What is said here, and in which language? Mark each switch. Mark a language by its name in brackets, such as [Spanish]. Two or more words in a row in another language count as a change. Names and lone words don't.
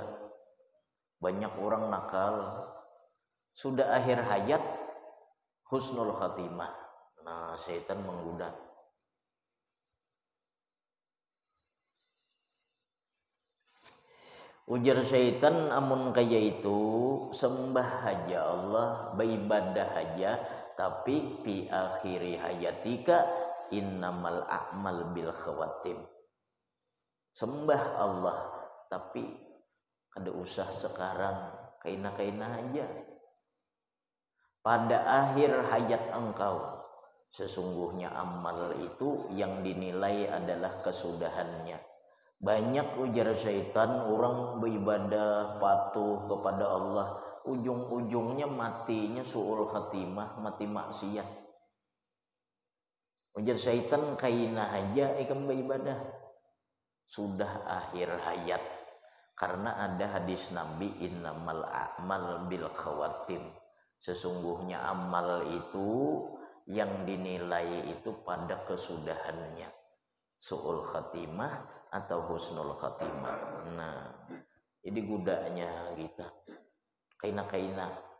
[Banjar] Banyak orang nakal sudah akhir hayat [Arabic] حسن الخاتمة. [Banjar] Nah, syaitan menggoda. Ujar syaitan, amun kaya itu sembah aja Allah, beribadah aja, tapi [Arabic] في آخر حياتك إنما الأعمال بالخواتيم. [Banjar] Sembah Allah, tapi kada usah sekarang, kaina-kaina aja. [Indonesian] Pada akhir hayat engkau, sesungguhnya amal itu yang dinilai adalah kesudahannya. [Banjar] Banyak ujar syaitan orang beribadah patuh kepada Allah, ujung-ujungnya matinya [Arabic] سوء الخاتمة, [Banjar] mati maksiat. Ujar syaitan, kaina aja ikam beribadah sudah akhir hayat. Karena ada hadis Nabi, [Arabic] إنما الأعمال بالخواتيم. [Indonesian] Sesungguhnya amal itu yang dinilai itu pada kesudahannya, [Arabic] سوء الخاتمة [Indonesian] atau [Arabic] حسن الخاتمة. [Banjar] Nah, jadi gudanya kita kaina-kaina.